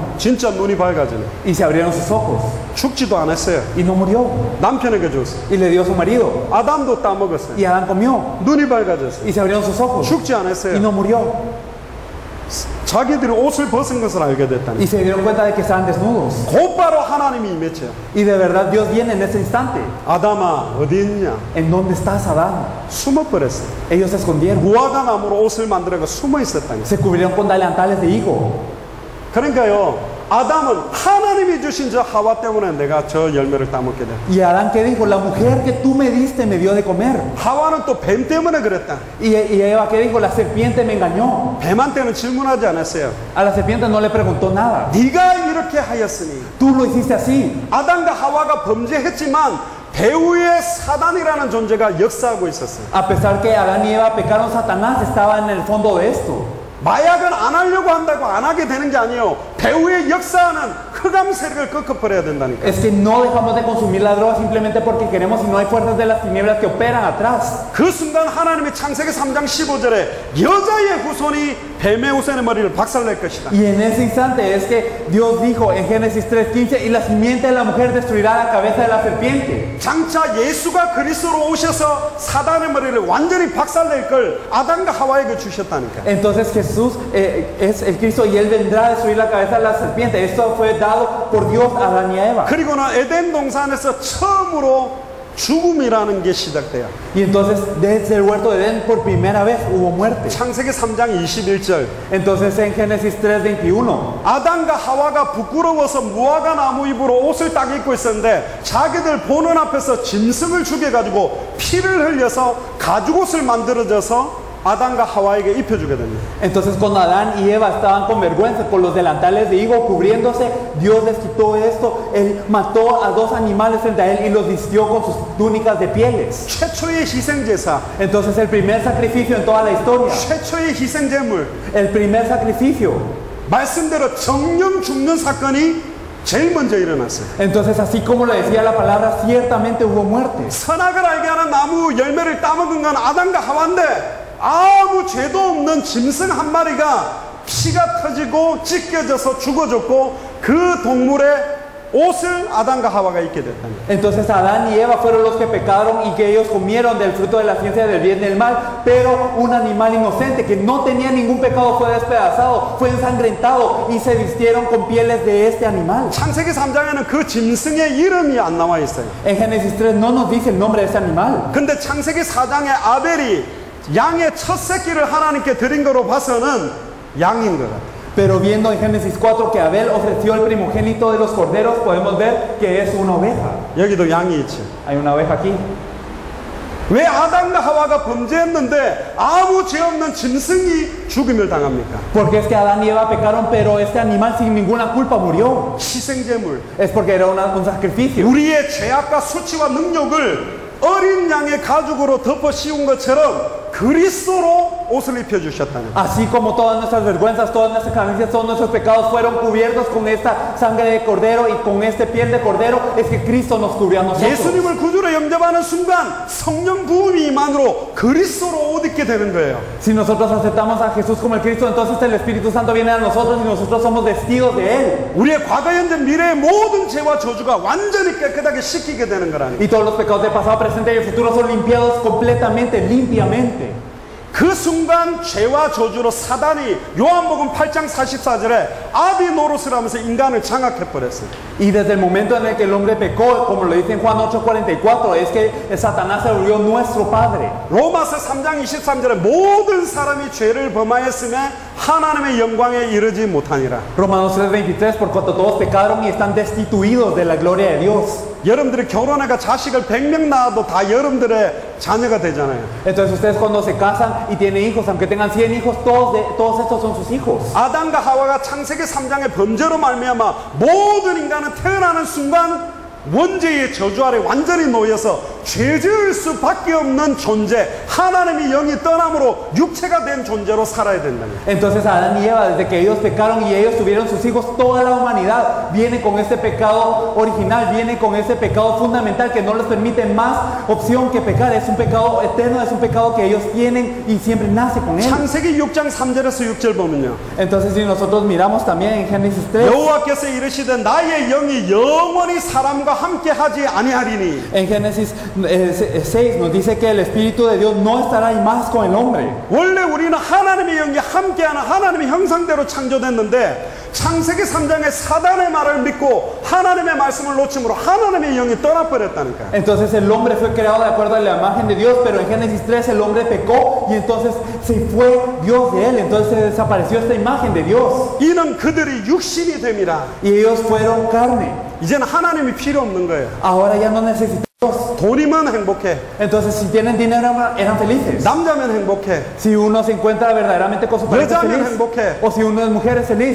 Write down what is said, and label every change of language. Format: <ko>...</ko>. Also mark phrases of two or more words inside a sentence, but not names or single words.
<ko>진짜 눈이 밝아지네.</ko> <es>y se abrieron sus ojos</es> <ko>죽지도 않았어요.</ko> <es>y no murió</es> <ko>남편에게 줬어요.</ko> <es>y le dio a su marido</es> <ko>아담도 따먹었어요.</ko> <es>y Adán comió</es> <ko>눈이 밝아졌어요.</ko> <es>y se abrieron sus ojos</es> <ko>죽지</ko> <es>y</es> <ko>않았어요.</ko> <es>no murió</es> <ko>자기들이 옷을 벗은 것을 알게 됐다니.</ko> <es>y se dieron cuenta de que estaban desnudos</es> <ko>곧바로 하나님이 임했죠.</ko> <es>y de verdad Dios viene en ese instante.</es> <ko>아담아 어디 있냐?</ko> <es>¿En dónde estás, Adán?</es> <ko>숨어버렸어요.</ko> <es>Ellos se escondieron,</es> <ko>무화과 나무로 옷을 만들어서 숨어 있었다니.</ko> <es>se cubrieron con delantales de higo.</es> <ko>그러니까요, 아담은 하나님이 주신 저 하와 때문에 내가 저 열매를 따먹게 돼.</ko> <es>Y Adán, ¿qué dijo? La mujer que tú me diste me dio de comer.</es> <ko>하와는 또 뱀 때문에 그랬다.</ko> <es>Y Eva, ¿qué dijo? La serpiente me engañó.</es> <ko>뱀한테는 질문하지 않았어요.</ko> <es>A la serpiente no le preguntó nada.</es> <ko>네가 이렇게 하였으니.</ko> <es>Tú lo hiciste así.</es> <ko>아담과 하와가 범죄했지만 배후에 사단이라는 존재가 역사하고 있었어요.</ko> <es>A pesar que Adán y Eva pecaron, Satanás estaba en el fondo de esto.</es> <ko>마약은 안 하려고 한다고 안 하게 되는 게 아니에요. 배후에 역사하는 흑암 세력을 꺾어버려야 된다니까.</ko> <es>Es que no dejamos de consumir la droga simplemente porque queremos y no hay fuerzas de las tinieblas que operan atrás.</es> <ko>그 순간 하나님이 창세기 3장 15절에 여자의 후손이 뱀의 후손의 머리를 박살낼 것이다.</ko> <es>Y en ese instante es que Dios dijo en Génesis 3:15 y la simiente de la mujer destruirá la cabeza de la serpiente.</es> <ko>장차 예수가 그리스도로 오셔서 사단의 머리를 완전히 박살낼 걸 아담과 하와에게 주셨다니까.</ko> <es>Entonces Jesús es el Cristo y Él vendrá a destruir la cabeza de la serpiente. Esto fue dado por Dios a Adán y a Eva.</es> <ko>그리고는 에덴 동산에서 처음으로 죽음이라는 게 시작돼요.</ko> <es>Y entonces desde el huerto de Edén por primera vez hubo muerte.</es> <ko>창세기 3장 21절.</ko> <es>Entonces en Génesis 3:21</es> <ko>아담과 하와가 부끄러워서 무화과 나무 잎으로 옷을 딱 입고 있었는데 자기들 보는 앞에서 짐승을 죽여가지고 피를 흘려서 가죽옷을 만들어져서 아담과 하와에게 입혀주게 됩니다.</ko> <es>Entonces cuando Adán y Eva estaban con vergüenza con los delantales de higo cubriéndose, Dios les quitó esto. Él mató a dos animales frente a él y los vistió con sus túnicas de pieles.</es> <ko>최초의 희생제사,</ko> <es>Entonces el primer sacrificio en toda la historia,</es> <ko>최초의 희생제물,</ko> <es>el primer sacrificio.</es> <ko>말씀대로 정령 죽는 사건이 제일 먼저 일어났어요.</ko> <es>Entonces así como lo decía la palabra, ciertamente hubo muerte.</es> <ko>선악을 알게 하는 나무 열매를 따먹은 건 아담과 하와인데 아무 죄도 없는 짐승 한 마리가 피가 터지고 찢겨져서 죽어졌고 그 동물의 옷을 아담과 하와가 입게 됐다니.</ko> <es>Entonces Adán y Eva fueron los que pecaron y que ellos comieron del fruto de la ciencia del bien y del mal, pero un animal inocente que no tenía ningún pecado fue despedazado, fue ensangrentado y se vistieron con pieles de este animal.</es> <ko>창세기 3장에는 그 짐승의 이름이 안 나와 있어요.</ko> <es>En Génesis 3 no nos dice el nombre de este animal.</es> <ko>근데 창세기 4장에 아벨이 양의 첫 새끼를 하나님께 드린 거로 봐서는 양인 것 같아요.</ko> <es>Pero viendo en Génesis 4 que Abel ofreció el primogénito de los corderos, podemos ver que es una oveja.</es> <ko>여기도 양이 있죠.</ko> <es>Hay una oveja aquí.</es> <ko>왜 아담과 하와가 범죄했는데 아무 죄 없는 짐승이 죽임을 당합니까?</ko> <es>Porque es que Adán y Eva pecaron, pero este animal sin ninguna culpa murió.</es> <ko>희생제물.</ko> <es>Es porque era un sacrificio.</es> <ko>우리의 죄악과 수치와 능력을 어린 양의 가죽으로 덮어 씌운 것처럼 그리스도로 옷을 입혀주셨다는 거예요.</ko> <es>Así como todas nuestras vergüenzas, todas nuestras carencias, todos nuestros pecados fueron cubiertos con esta sangre de cordero y con este piel de cordero, es que Cristo nos cubrió a nosotros.</es> <ko>예수님을 구주로 영접하는 순간 성령 부음이 임한으로 그리스도로 옷 입게 되는 거예요.</ko> <es>Si nosotros aceptamos a Jesús como el Cristo, entonces el Espíritu Santo viene a nosotros y nosotros somos vestidos de Él.</es> <ko>우리의 과거, 현재, 미래의 모든 죄와 저주가 완전히 깨끗하게 씻기게 되는 거라니.</ko> <es>Y todos los pecados del pasado, presente y el futuro son limpiados completamente, limpiamente.</es> <ko>그 순간 죄와 저주로 사단이 요한복음 8장 44절에 아비 노릇을 하면서 인간을 장악해버렸어요.</ko> <es>Y desde el momento en el que el hombre pecó, como lo dice en Juan 8:44, es que Satanás se volvió nuestro padre.</es> <ko>로마서 3장 23절에 모든 사람이 죄를 범하였으며 하나님의 영광에 이르지 못하니라.</ko> <es>Romanos 3:23, por cuanto todos pecaron y están destituidos de la gloria de Dios.</es> <ko>여러분들이 결혼해가 자식을 100명 낳아도 다 여러분들의 자녀가 되잖아요.</ko> <es>Entonces ustedes cuando se casan y tienen hijos, aunque tengan 100 hijos, todos estos son sus hijos.</es> <ko>아담과 하와가 창세기 3장의 범죄로 말미암아 모든 인간은 태어나는 순간 원죄의 저주 아래 완전히 놓여서 죄 지을 수밖에 없는 존재, 하나님의 영이 떠남으로 육체가 된 존재로 살아야 된다는 거예요.</ko> <es>Entonces Adán y Eva, desde que ellos pecaron y ellos tuvieron sus hijos, toda la humanidad viene con ese pecado original, viene con ese pecado fundamental que no les permite más opción que pecar. Es un pecado eterno, es un pecado que ellos tienen y siempre nace con él.</es> <ko>창세기 6장 3절에서 6절 보면요.</ko> <es>Entonces si nosotros miramos también en Génesis 3,</es> <ko>여호와께서 이르시되 나의 영이 영원히 사람과 함께 하지 아니하리니.</ko> <es>en Génesis 6 nos dice que el Espíritu de Dios no estará ahí más con el hombre.</es> <ko>원래 우리는 하나님의 영이 함께하는 하나님의 형상대로 창조됐는데 창세기 3장의 사단의 말을 믿고 하나님의 말씀을 놓침으로 하나님의 영이 떠나버렸다니까요.</ko> <es>Entonces el hombre fue creado de acuerdo a la imagen de Dios, pero en Génesis 3 el hombre pecó y entonces se fue Dios de él, entonces desapareció esta imagen de Dios</es> <ko>이는 그들이 육신이 됨이라.</ko> <es>y ellos fueron carne.</es> <ko>이제는 하나님이 필요 없는 거예요.</ko> <es>Ahora ya no necesitan Dios.</es> <ko>돈이면 행복해.</ko> <es>Entonces si tienen dinero eran felices.</es> <ko>남자면 행복해.</ko> <es>Si uno se encuentra verdaderamente con su pareja</es> <ko>여자면</ko> <es>feliz,</es> <ko>행복해.</ko> <es>o si uno es mujer es feliz,</es>